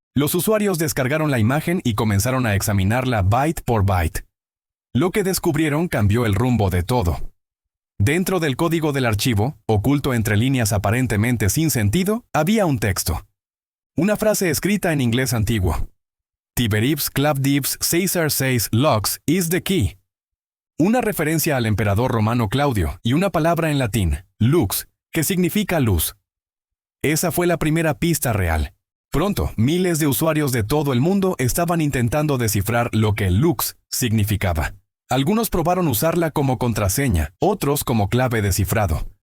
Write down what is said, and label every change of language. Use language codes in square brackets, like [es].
[es] Los usuarios descargaron la imagen y comenzaron a examinarla byte por byte. Lo que descubrieron cambió el rumbo de todo. Dentro del código del archivo, oculto entre líneas aparentemente sin sentido, había un texto. Una frase escrita en inglés antiguo. [en] Tiberibs Clavdibs Caesar says lux is the key. [es] Una referencia al emperador romano Claudio y una palabra en latín, lux, que significa luz. Esa fue la primera pista real. Pronto, miles de usuarios de todo el mundo estaban intentando descifrar lo que lux significaba. Algunos probaron usarla como contraseña, otros como clave de cifrado.